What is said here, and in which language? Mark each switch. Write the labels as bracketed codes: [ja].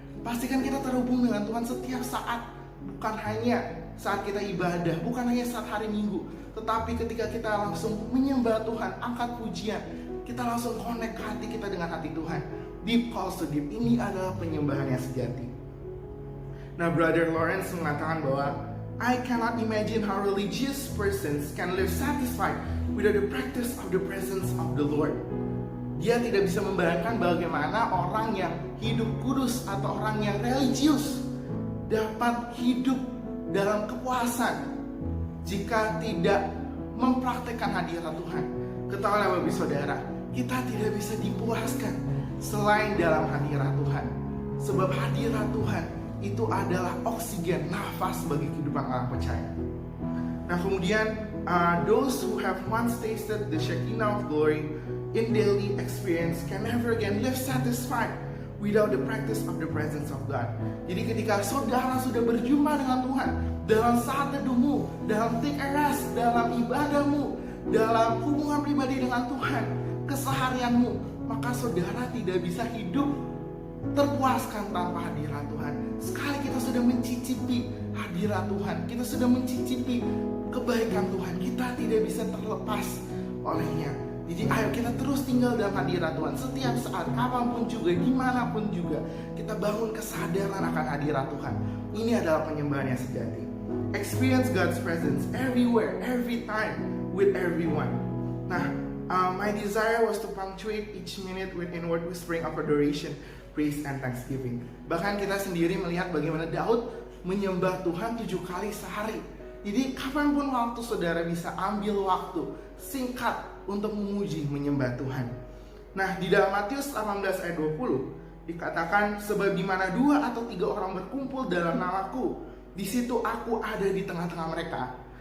[id] Pastikan kita terhubung dengan Tuhan setiap saat. Bukan hanya saat kita ibadah, bukan hanya saat hari Minggu, tetapi ketika kita langsung menyembah Tuhan, angkat pujian, kita langsung connect hati kita dengan hati Tuhan. [en] Deep calls to deep, [id] ini adalah penyembahan yang sejati. Nah, Brother Lawrence mengatakan bahwa [en] I cannot imagine how religious persons can live satisfied without the practice of the presence of the Lord. [id] Dia tidak bisa membayangkan bagaimana orang yang hidup kudus atau orang yang religius dapat hidup dalam kepuasan jika tidak mempraktekkan hadirat Tuhan. Ketahuilah Bapak Saudara, kita tidak bisa dipuaskan selain dalam hadirat Tuhan. Sebab hadirat Tuhan itu adalah oksigen, nafas bagi kehidupan orang percaya. Nah, kemudian [en] those who have once tasted the Shekinah of glory in daily experience can never again live satisfied without the practice of the presence of God. [id] Jadi ketika saudara sudah berjumpa dengan Tuhan dalam saat teduhmu, dalam [en] take a rest, [id] dalam ibadahmu, dalam hubungan pribadi dengan Tuhan, keseharianmu, maka saudara tidak bisa hidup terpuaskan tanpa hadirat Tuhan. Sekali kita sudah mencicipi hadirat Tuhan, kita sudah mencicipi kebaikan Tuhan, kita tidak bisa terlepas olehnya. Jadi ayo kita terus tinggal dalam hadirat Tuhan setiap saat, kapanpun juga, dimanapun juga. Kita bangun kesadaran akan hadirat Tuhan. Ini adalah penyembahan yang sejati. [en] Experience God's presence everywhere, every time, with everyone. Nah, my desire was to punctuate each minute with inward whispering of adoration, praise, and thanksgiving. [id] Bahkan kita sendiri melihat bagaimana Daud menyembah Tuhan 7 kali sehari. Jadi kapanpun waktu saudara bisa ambil waktu singkat untuk memuji, menyembah Tuhan. Nah, di dalam Matius 18 ayat 20 dikatakan, sebab di mana 2 atau 3 orang berkumpul dalam namaku, di situ aku ada di tengah-tengah mereka.